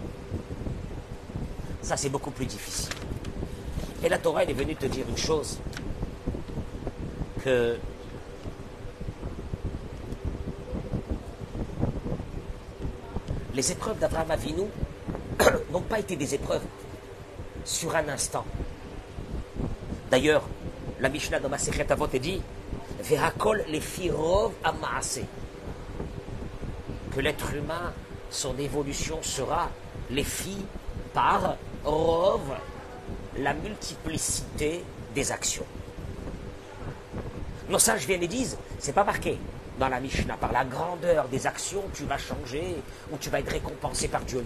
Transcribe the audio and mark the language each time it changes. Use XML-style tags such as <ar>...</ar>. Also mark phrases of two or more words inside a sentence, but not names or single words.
<fr>Ça, c'est beaucoup plus difficile. Et la Torah, elle est venue te dire une chose, que les épreuves d'Abraham Avinu n'ont pas été des épreuves sur un instant. D'ailleurs, la Mishnah dans Masechet Avot dit</fr> <he>והכל לפי רוב המעשה,</he> <fr>que l'être humain, son évolution sera lefi par rov, la multiplicité des actions. Nos sages viennent et disent, c'est pas marqué dans la Mishnah, par la grandeur des actions, tu vas changer ou tu vas être récompensé par Dieu.</fr>